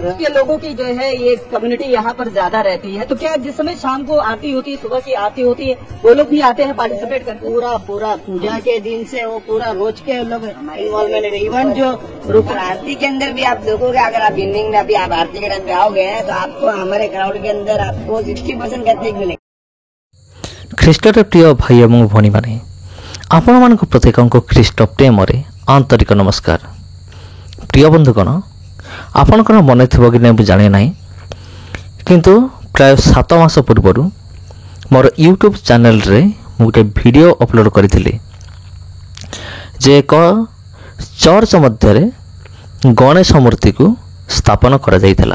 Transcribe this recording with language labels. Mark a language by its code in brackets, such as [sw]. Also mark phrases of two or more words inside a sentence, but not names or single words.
[hi] ये लोगों की जो है ये कम्युनिटी यहाँ पर ज्यादा रहती है, तो क्या जिस समय शाम को आरती होती है, सुबह की आरती होती है, वो लोग भी आते हैं पार्टिसिपेट करते? पूरा पूजा के दिन से वो पूरा रोज के लोग इन्वॉल्वमेंट है। इवन जो आरती के अंदर भी आप देखोगे, अगर आप इवनिंग में अभी आप आरती के टाइम पे आओगे तो आपको हमारे क्राउड के अंदर आपको 60% कैथलिक मिलेगा। [or] ଖ୍ରୀଷ୍ଟରେ ପ୍ରିୟ ଭାଇ ଏବଂ ଭଉଣୀମାନେ, ଆପଣମାନଙ୍କ ପ୍ରତ୍ୟେକଙ୍କ ଖ୍ରୀଷ୍ଟ ପ୍ରେମରେ ଆନ୍ତରିକ ନମସ୍କାର। ପ୍ରିୟ ବନ୍ଧୁଗଣ, ଆପଣଙ୍କର ମନେ ଥିବ କି ନାହିଁ ମୁଁ ଜାଣେ ନାହିଁ, କିନ୍ତୁ ପ୍ରାୟ 7 ମାସ ପୂର୍ବରୁ ମୋର ୟୁଟ୍ୟୁବ୍ ଚ୍ୟାନେଲରେ ମୁଁ ଗୋଟେ [en] video upload [or] କରିଥିଲି ଯେ ଏକ ଚର୍ଚ୍ଚ ମଧ୍ୟରେ ଗଣେଶ ମୂର୍ତ୍ତିକୁ ସ୍ଥାପନ କରାଯାଇଥିଲା।